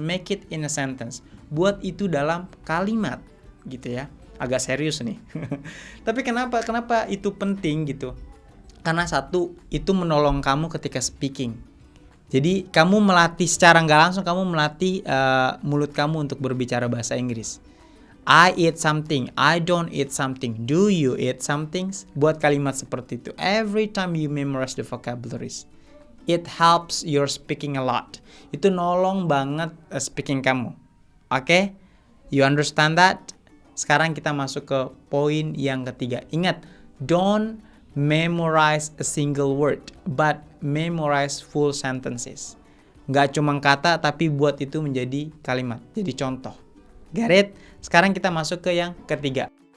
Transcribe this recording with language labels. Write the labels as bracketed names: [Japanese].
[English] Make it in a sentence. [Indonesian] Buat itu dalam kalimat gitu ya. Agak serius nih. Tapi kenapa itu penting gitu? Karena satu, itu menolong kamu ketika speaking. Jadi kamu melatih secara nggak langsung, kamu melatih mulut kamu untuk berbicara bahasa Inggris. [English] I eat something, I don't eat something, do you eat something? [Indonesian] Buat kalimat seperti itu. [English] Every time you memorize the vocabularies, it helps your speaking a lot. [Indonesian] Itu nolong banget speaking kamu. Oke? [English] You understand that? [Indonesian] Sekarang kita masuk ke poin yang ketiga. [English] Ingat, don't memorize a single word, but memorize full sentences. [Indonesian] Nggak cuma kata, tapi buat itu menjadi kalimat, jadi contoh. [English] Got it? [Indonesian] Sekarang kita masuk ke yang ketiga.